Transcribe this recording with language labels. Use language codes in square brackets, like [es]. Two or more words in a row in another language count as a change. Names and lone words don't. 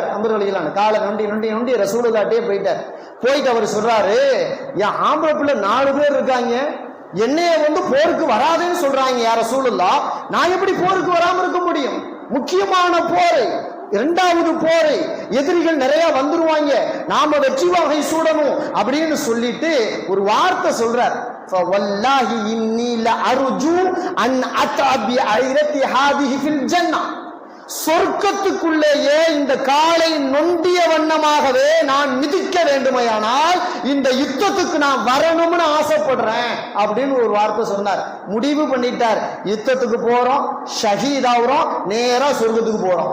[ta] அம்பர்களிலான காலை நொண்டி நொண்டி நொண்டி ரசூலுல்லாஹ்ட்டே போயிட்டார். போயிட்டு அவர் சொல்றாரு, என் ஆம்பளை பிள்ளை 4 பேர் இருக்காங்க, என்னைய போருக்கு வராதுன்னு சொல்றாங்க யார் ரசூலுல்லாஹ், நான் எப்படி போருக்கு வராம இருக்க முடியும்? முக்கியமான போரை, 2வது போரை, எதிரிகள் நிறைய வந்துருவாங்க, நாம வெற்றி வாகை சூடணும் அப்படின்னு சொல்லிட்டு ஒரு வார்த்தை சொல்றார். [ar] فوالله إني لأرجو أن أتع بعيرة هذه في الجنة. [ta] சொர்க்கத்துக்குள்ளேயே இந்த காலை நொண்டிய வண்ணமாகவே நான் மிதிக்க வேண்டுமையானால் இந்த யுத்தத்துக்கு நான் வரணும்னு ஆசைப்படுறேன் அப்படின்னு ஒரு வார்த்தை சொன்னார். முடிவு பண்ணிட்டார், யுத்தத்துக்கு போறோம், ஷஹீதாகிறோம், நேரா சொர்க்கத்துக்கு போறோம்.